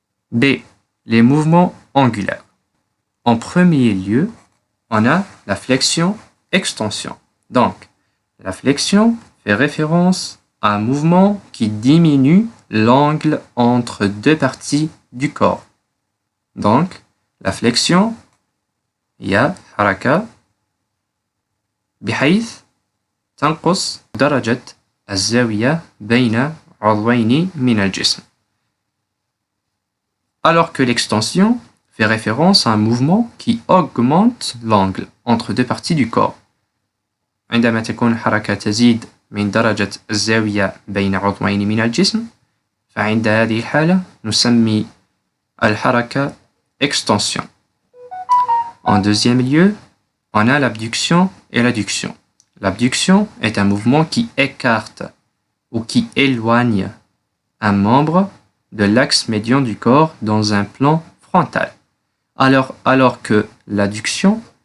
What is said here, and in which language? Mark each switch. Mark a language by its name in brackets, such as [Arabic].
[French] B. Les mouvements angulaires. En premier lieu, on a la flexion-extension. Donc, la flexion fait référence à un mouvement qui diminue l'angle entre deux parties du corps. Donc, la flexion, il y a [Arabic] حركة بحيث تنقص درجة الزاوية بين عضوين من الجسم. [French] Alors que l'extension fait référence à un mouvement qui augmente l'angle entre deux parties du corps. [Arabic] عندما تكون الحركة تزيد من درجة الزاوية بين عضوين من الجسم فعند هذه الحالة نسمي الحركة extension. [French] En deuxième lieu, on a l'abduction et l'adduction. L'abduction est un mouvement qui écarte ou qui éloigne un membre de l'axe médian du corps dans un plan frontal. Alors que l'adduction